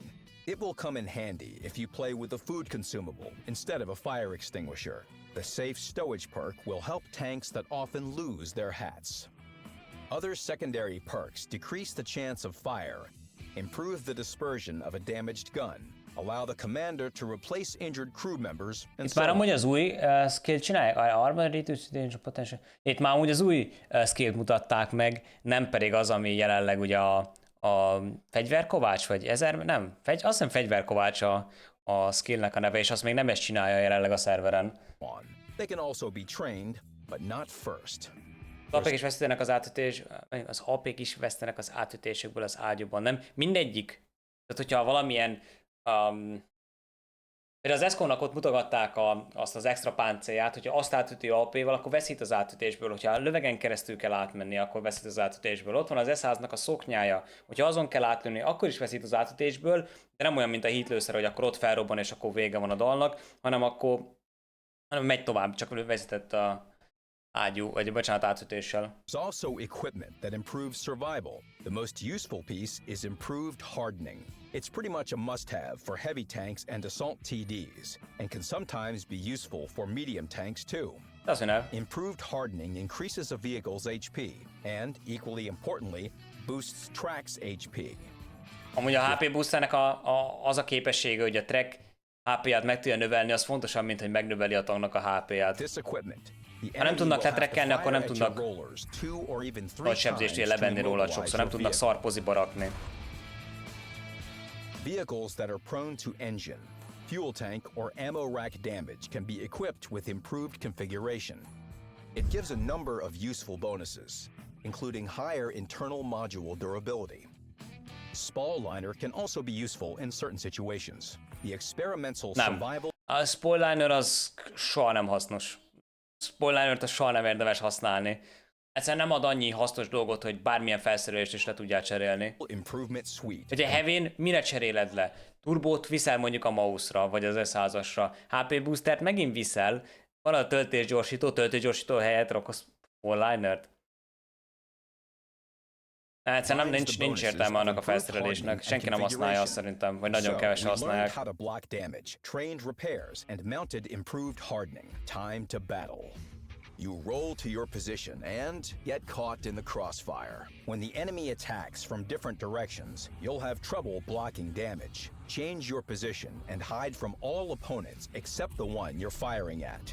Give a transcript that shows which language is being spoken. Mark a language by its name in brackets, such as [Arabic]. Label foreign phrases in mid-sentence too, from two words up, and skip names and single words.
[English] It will come in handy if you play with a food consumable instead of a fire extinguisher. The safe stowage perk will help tanks that often lose their hats. Other secondary perks decrease the chance of fire, improve the dispersion of a damaged gun, allow the commander to replace injured crew members, and [Hungarian] Itt [English] so [Hungarian] már [English] on. [Hungarian] amúgy az új skill csinálják, [English] armor reduce potential. [Hungarian] Itt már amúgy az új skillt mutatták meg, nem pedig az, ami jelenleg ugye a fegyverkovács, vagy nem, azt hiszem fegyverkovács a skillnek a neve, és azt még nem ezt csinálja jelenleg a szerveren. [English] They can also be trained, but not first. [Hungarian] Az AP-k is vesztenek az átütés, az AP-k is vesztenek az átütésekből az ágyúban, nem? Mindegyik. Tehát, hogyha valamilyen például az Eszkónak ott mutogatták azt az extra páncélját, hogyha azt átüti AP-val, akkor veszít az átütésből. Hogyha a lövegen keresztül kell átmenni, akkor veszít az átütésből. Ott van az S100-nak a szoknyája, hogyha azon kell átlőni, akkor is veszít az átütésből, de nem olyan, mint a hitlőszer, hogy akkor ott felrobban és akkor vége van a dalnak, hanem megy tovább, csak veszített a ágyú, vagy bocsánat, átütéssel. [English] There's also equipment that improves survival. The most useful piece is improved hardening. It's pretty much a must-have for heavy tanks and assault TDs, and can sometimes be useful for medium tanks too. Doesn't know. Improved hardening increases a vehicle's HP, and, equally importantly, boosts track's HP. [Hungarian] Amúgy a HP boosternek az a képessége, hogy a track HP-ját meg tudja növelni, az fontosabb, mint hogy megnöveli a tanknak a HP-ját. Ha nem tudnak letrekkelni, akkor nem tudnak nagy sebzést levenni róla, sokszor nem tudnak szarpoziba rakni. [English] Vehicles that are prone to engine, fuel tank, or ammo rack damage can be equipped with improved configuration. It gives a number of useful bonuses, including higher internal module durability. Spoil-liner can also be useful in certain situations. The experimental survival... [Hungarian] A spoil-liner az soha nem hasznos. Spoil-linert az soha nem érdemes használni. Egyszerűen nem ad annyi hasznos dolgot, hogy bármilyen felszerelést is le tudjál cserélni. Ugye Heavy-n mire cseréled le? Turbót viszel mondjuk a mouse-ra, vagy az S100-asra. HP boostert megint viszel. Van a töltésgyorsító helyett raksz spoil-linert. Egyszerűen nincs értelme annak a felszerelésnek. Senki nem használja azt szerintem, vagy nagyon kevesen használják. [English] You roll to your position and get caught in the crossfire. When the enemy attacks from different directions, you'll have trouble blocking damage. Change your position and hide from all opponents except the one you're firing at.